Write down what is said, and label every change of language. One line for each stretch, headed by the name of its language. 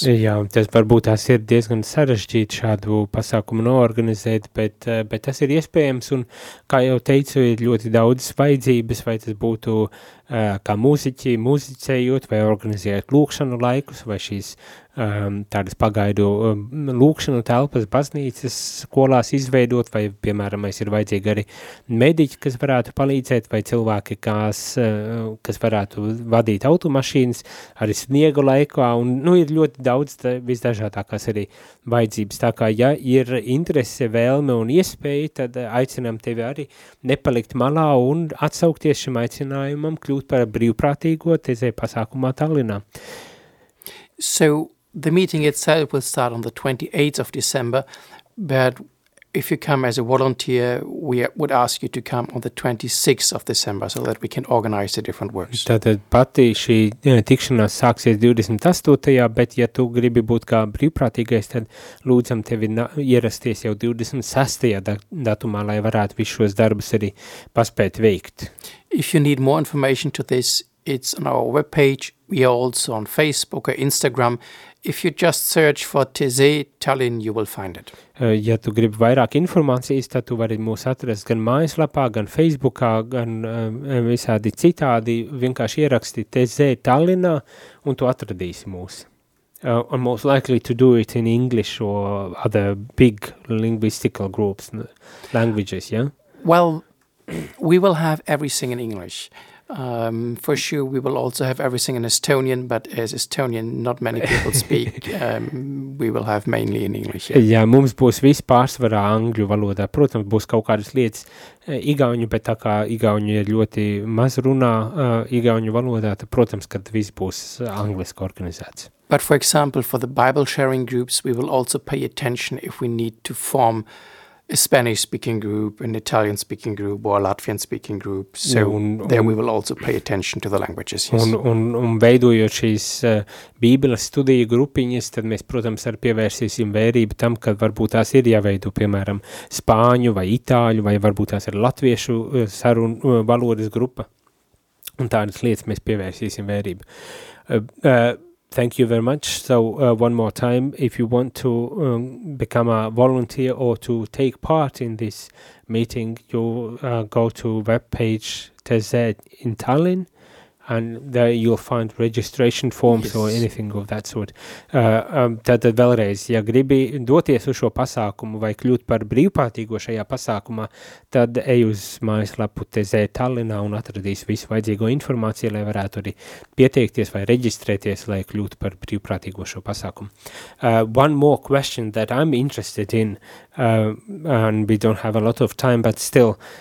Latvian: Jā, tas varbūt tas ir diezgan sarežģīt šādu pasākumu noorganizēt, bet tas ir iespējams, un kā jau teicu, ir ļoti daudz vajadzības, vai tas būtu kā mūziķi, mūziķējot vai organizējot lūkšanu laikus vai šīs tādas pagaidu lūkšanu telpas baznīcas skolās izveidot vai, piemēram, mēs ir vajadzīgi arī mediķi, kas varētu palīdzēt vai cilvēki, kas varētu vadīt automašīnas arī sniegu laikā un, nu, ir ļoti daudz visdažādākās arī vajadzības. Tā kā, ja ir interese, vēlme un iespēja, tad aicinām tevi arī nepalikt malā un atsaukties šim aicinājumam kļūt par brīvprātīgo tezē pasākumā Tallinā.
English: So, the meeting itself will start on the 28th of December, but if you come as a volunteer, we would ask you to come on the 26th of December so that we can organize the different works.
Latvian: Tātad pati šī tikšanās sāksies 28. Bet ja tu gribi būt kā brīvprātīgais, tad lūdzam tevi ierasties jau 26. Datumā, lai varētu visu šos darbus arī paspēt veikt.
English: If you need more information to this, it's on our webpage, we also on Facebook or Instagram. If you just search for TZ Tallinn, you will find it.
Latvian: Ja tu gribi vairāk informācijas, tad tu vari mūs atrast gan mājaslapā, gan Facebookā, gan visādi citādi, vienkārši ieraksti TZ Tallinnā un tu atradīsi mūs.
English: And most likely to do it in English or other big linguistical groups, languages, yeah? Well, we will have everything in English. For sure, we will also have everything in Estonian, but as Estonian, not many people speak, we will have mainly in English. Yeah.
Latvian: Jā, mums būs viss pārsvarā angļu valodā. Protams, būs kaut kādas lietas igauņu, bet tā kā igauņu ir ļoti maz runā igauņu valodā, tad, protams, kad viss būs angliski organizēts.
English: But for example, for the Bible sharing groups, we will also pay attention if we need to form a Spanish-speaking group, an Italian-speaking group, or a Latvian-speaking group. So then we will also pay attention to the languages. Yes.
Latvian: Un veidojot šīs Bībeles studiju grupiņas, tad mēs, protams, arī pievērsīsim vērību tam, kad varbūt tās ir jāveido, piemēram, spāņu vai itāļu, vai varbūt tās ir latviešu sarunu valodas grupa. Un tādas lietas mēs pievērsīsim vērību.
English: Thank you very much. So one more time, if you want to become a volunteer or to take part in this meeting, you go to webpage TZ in Tallinn and there you'll find registration forms. Yes. Or anything of that sort.
Latvian: Tātad vēlreiz, ja gribi doties uz šo pasākumu vai kļūt par brīvprātīgo šajā pasākumā, tad ej uz mājaslapu TZ Tallinā un atradīs visu vajadzīgo informāciju, lai varētu arī pieteikties vai reģistrēties, lai kļūt par brīvprātīgo šo pasākumu.
English: One more question that I'm interested in, and we don't have a lot of time, but still,